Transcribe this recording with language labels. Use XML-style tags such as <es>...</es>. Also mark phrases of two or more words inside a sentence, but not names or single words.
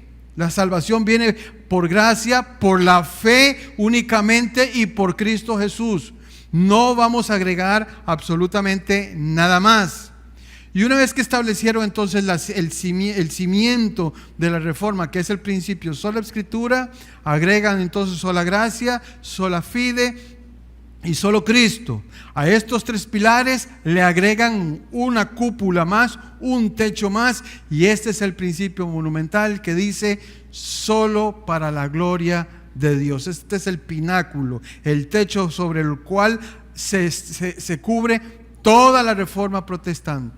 <es>La salvación viene por gracia, por la fe únicamente y por Cristo Jesús. No vamos a agregar absolutamente nada más. Y una vez que establecieron entonces el cimiento de la reforma, que es el principio sola escritura, agregan entonces sola gracia,</es> <la>sola fide</la> <es>y solo Cristo. A estos tres pilares le agregan una cúpula más, un techo más, y este es el principio monumental que dice solo para la gloria de Dios. Este es el pináculo, el techo sobre el cual se cubre toda la reforma protestante.</es>